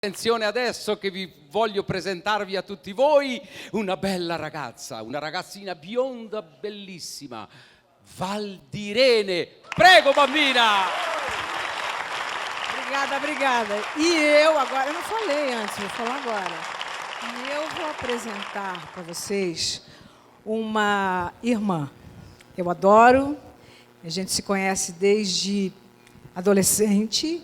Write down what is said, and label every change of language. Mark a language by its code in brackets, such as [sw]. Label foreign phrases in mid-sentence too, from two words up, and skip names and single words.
[it] Attenzione adesso che vi voglio presentarvi a tutti voi una bella ragazza, una ragazzina bionda bellissima, Valdirene. Prego, bambina! [pt] Obrigada. E eu agora, eu não falei antes, vou falar agora. E eu vou apresentar para vocês uma irmã. Eu adoro, a gente se conhece desde adolescente.